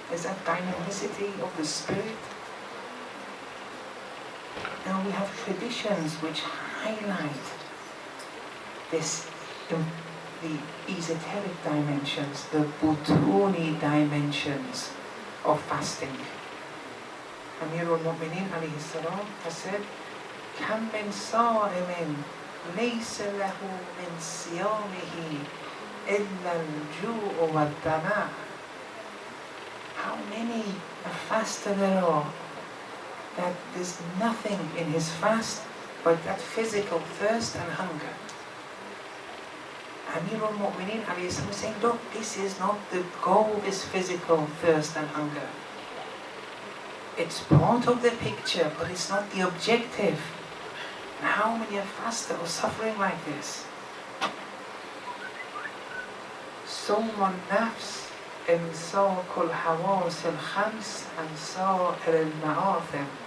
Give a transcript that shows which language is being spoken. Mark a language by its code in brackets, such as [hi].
[en] Is that dynamicity of the spirit? Now we have traditions which highlight this, the esoteric dimensions, the butuni dimensions of fasting. Amir al-Mu'mineen alayhi salam has said, [ar] كم من صائم ليس له من صيامه إلا الجوع والظمأ. [en] How many a faster there are that there's nothing in his fast but that physical thirst and hunger. Amir al-Mu'mineen alayhi salam is saying, look, this is not the goal, this physical thirst and hunger. It's part of the picture, but it's not the objective. And how many are fasting or suffering like this? [ar] صوم النفس إمساك الحواس الخمس عن سائر المآثم.